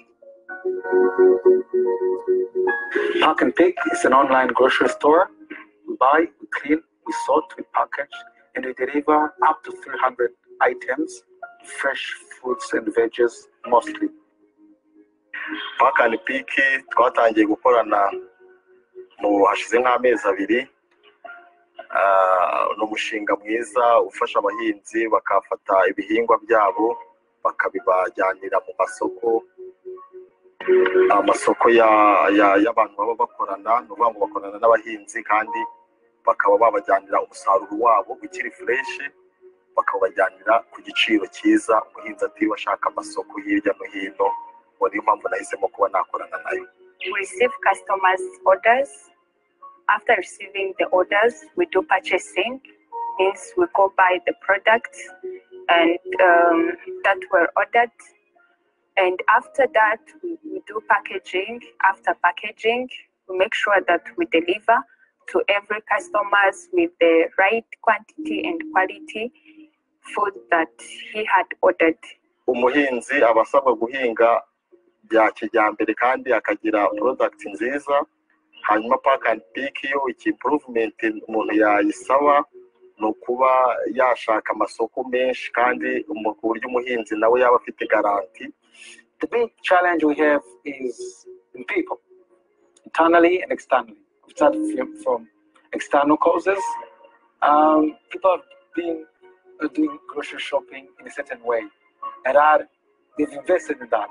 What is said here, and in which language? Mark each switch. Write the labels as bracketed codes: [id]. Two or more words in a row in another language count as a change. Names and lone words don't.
[en] Pack and Pick is an online grocery store. We buy, we clean, we sort, we package, and we deliver up to 300 items, fresh fruits and veggies mostly. [rw] Park and Peak twatangiye gukorana mu hashize nk'amezi 2. Ni umushinga mwiza ufasha abahinzi bakafata ibihingwa byabo bakabibajyanira mu amasoko y'abantu baba bakorana, no ngo bakorana n'abahinzi kandi bakaba babajyanira umusaruro wabo ukiri fresh, bakabajyanira ku giciro cyiza umuhinzi atiwe ashaka amasoko hirya no hino. Niyo mpamvu nahisemo kuba nakorana nayo. [en] We receive customers' orders. After receiving the orders, we do purchasing. Means we go buy the products and that were ordered. And after that, we do packaging. After packaging, we make sure that we deliver to every customers with the right quantity and quality food that he had ordered. [rw] Umuhinzi abasabwa guhinga bya kijyambere kandi akagira product nziza. Hanyuma Park and Peak yo improvement umuntu yayisaba no kuba yashaka amasoko menshi kandi ku buryo umuhinzi nawe yaba afite guarantee. [en] The big challenge we have is in people, internally and externally. We start from external causes. People have been doing grocery shopping in a certain way, and they've invested in that.